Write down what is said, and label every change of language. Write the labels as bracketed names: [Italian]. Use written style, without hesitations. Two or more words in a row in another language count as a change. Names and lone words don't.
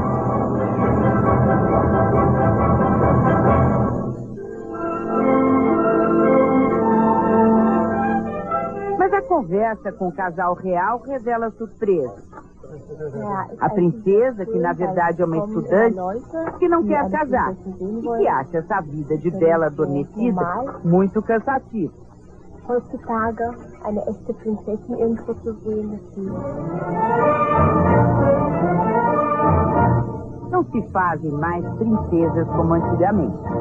[Portuguese] Mas a conversa com o casal real revela surpresa. A princesa, que na verdade é uma estudante, que não quer casar e que acha essa vida de Bela adormecida muito cansativa. [German] Heutzutage eine echte Prinzessin irgendwo zu sehen ist. [Portuguese] Não se fazem mais princesas como antigamente.